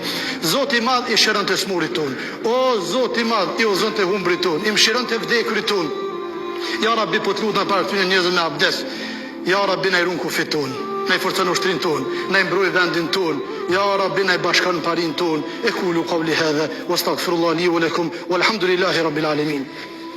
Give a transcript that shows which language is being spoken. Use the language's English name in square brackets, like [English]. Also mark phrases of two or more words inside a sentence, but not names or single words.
[Albanian] Zoti i madh i shëron të smurit ton. O Zoti i madh i udhëzon të humbrit ton, i mëshiron të vdekurit ton. [Arabic] يا ربي [Albanian] po të lutem para këtyre njerëzve me abdes. [Arabic] يا ربي [Albanian] na i ruan kufit ton. Na i forcon ushtrin ton, na i mbroj vendin ton. [Arabic] يا ربي [Albanian] na i bashkon parin ton. [Arabic] وأقول قولي هذا وأستغفر الله لي ولكم والحمد لله رب العالمين.